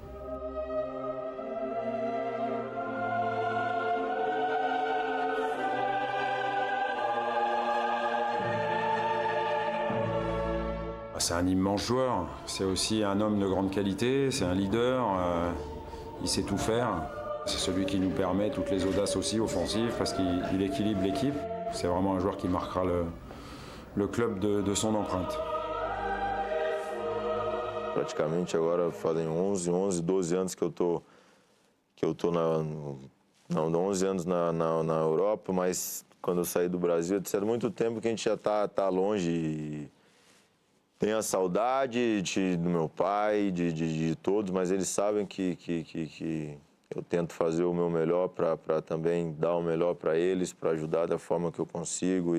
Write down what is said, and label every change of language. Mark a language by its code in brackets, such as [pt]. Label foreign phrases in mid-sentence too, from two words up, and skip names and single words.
[fr] C'est un immense joueur, c'est aussi un homme de grande qualité, c'est un leader, il sait tout faire. C'est celui qui nous permet toutes les audaces aussi offensives parce qu'il équilibre l'équipe. C'est vraiment un joueur qui marquera le club de son empreinte. [pt] Praticamente agora fazem 11, 12 anos que eu tô 11 anos na Europa, mas quando eu saí do Brasil, há muito tempo que a gente já tá longe. E tenho a saudade do meu pai, de todos, mas eles sabem que eu tento fazer o meu melhor para também dar o melhor para eles, para ajudar da forma que eu consigo.